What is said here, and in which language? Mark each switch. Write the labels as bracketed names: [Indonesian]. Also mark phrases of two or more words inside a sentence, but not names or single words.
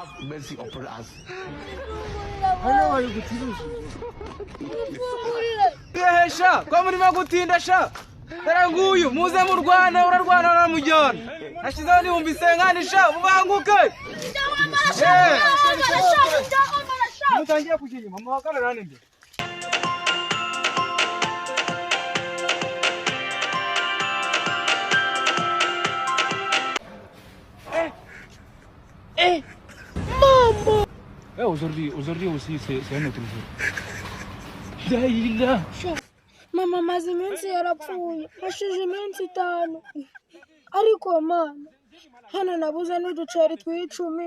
[English] mercy upon us. [Kinyarwanda] Hano bari gucuruza. Sha, kwa murimo gutinda sha. Dore nguyu muze mu Rwanda urarwana na mujyana. Nashizeho n'ibihumbi senkani sha mubanguke. Mutangiye kujya inyuma muhagarara ninde. [French] Maman. Aujourd'hui aussi c'est un autre jour. Daïla. [Kinyarwanda] Mama maze iminsi yarapfuye. Hashije iminsi 5. Ariko mama hano nabuze n'uduceri tw'icumi.